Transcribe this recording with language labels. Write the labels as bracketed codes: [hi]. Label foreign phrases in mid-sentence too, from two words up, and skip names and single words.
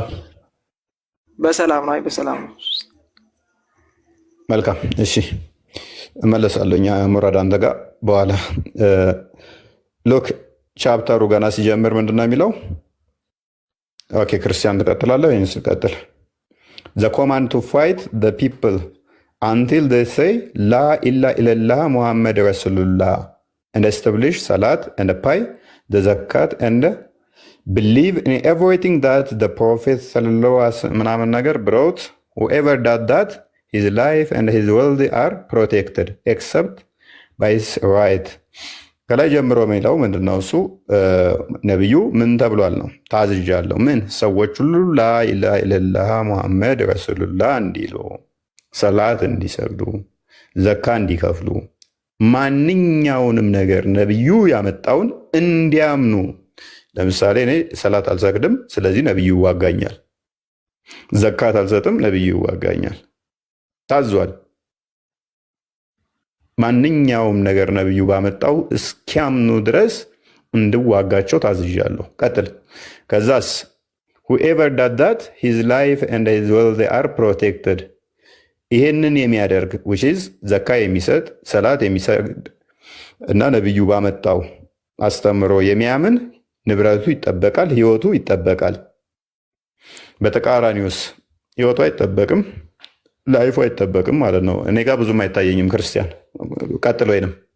[am] ነው። አይ በሰላም ነው። መልካም እሺ፣ እመለሳለሁ። ሙራድ አንተ ጋር በኋላ ሎክ ቻፕተሩ ገና ሲጀምር ምንድነው የሚለው? ኦኬ ክርስቲያን ትቀጥላለህ ወይስ ልቀጥል? [en] The command to fight the people until they say [ar] لا إله إلا الله محمد رسول الله [en] and establish salat and pay the zakat and believe in everything that the Prophet [am] ምናምን ነገር [en] brought. Whoever does that, his life and his wealth are protected except by his right. [am] ከላይ ጀምሮ የሚለው ምንድነው? እሱ ነብዩ ምን ተብሏል ነው? ታዝዣለሁ። ምን ሰዎች ሁሉ [ar] لا إله إلا الله محمد رسول الله [am] እንዲሉ፣ ሰላት እንዲሰግዱ፣ ዘካ እንዲከፍሉ፣ ማንኛውንም ነገር ነብዩ ያመጣውን እንዲያምኑ። ለምሳሌ እኔ ሰላት አልሰግድም፣ ስለዚህ ነብዩ ይዋጋኛል። ዘካት አልሰጥም፣ ነብዩ ይዋጋኛል። ታዟል። ማንኛውም ነገር ነብዩ ባመጣው እስኪያምኑ ድረስ እንድዋጋቸው ታዝዣለሁ። ቀጥል። ከዛስ [en] whoever does that his life and his wealth are protected። [am] ይሄንን የሚያደርግ [en] which is [am] ዘካ የሚሰጥ ሰላት የሚሰግድ እና ነብዩ ባመጣው አስተምሮ የሚያምን ንብረቱ ይጠበቃል፣ ህይወቱ ይጠበቃል። በተቃራኒውስ ህይወቱ አይጠበቅም፣ ላይፉ አይጠበቅም ማለት ነው። እኔ ጋር ብዙም አይታየኝም። ክርስቲያን ቀጥል። ወይንም